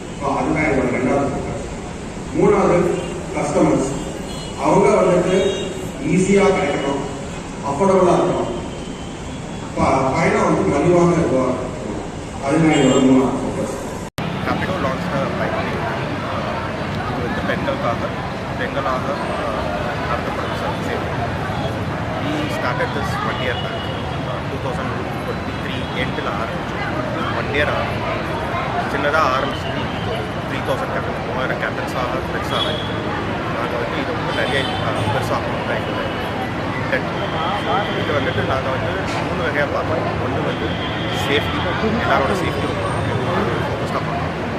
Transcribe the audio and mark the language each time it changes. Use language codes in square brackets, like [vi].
[ta] So அதுதான் என்னோட ரெண்டாவது ஃபோக்கஸ். மூணாவது, கஸ்டமர்ஸ் அவங்க வந்துட்டு ஈஸியாக கிடைக்கணும், அஃபோர்டபுளாக இருக்கணும், பயணம் வந்து மலிவாக இருக்கும். அதுதான் என்னோட மூணாவது focus. [en] Rapido launched a bike-lane [ta] இது வந்து பெண்களாக நடத்தப்படும் service. [en] We started this 1 year back, 2023 [ta] எண்டில் ஆரம்பிச்சோம். 1 year சின்னதாக ஆரம்பிச்சு 3000 கேப்டன் 3000 கேப்டன்ஸாக பெருசாக நாங்கள் வந்து இது வந்து நிறைய பெருசாகணும் தான் எங்களோட இன்டென்ட். இது வந்துட்டு நாங்கள் வந்து 3 வகையாக பார்த்தோம். ஒன்று வந்து சேஃப்டி, எல்லாரோட சேஃப்டி ஃபோக்கஸ்டாக பண்ணோம்.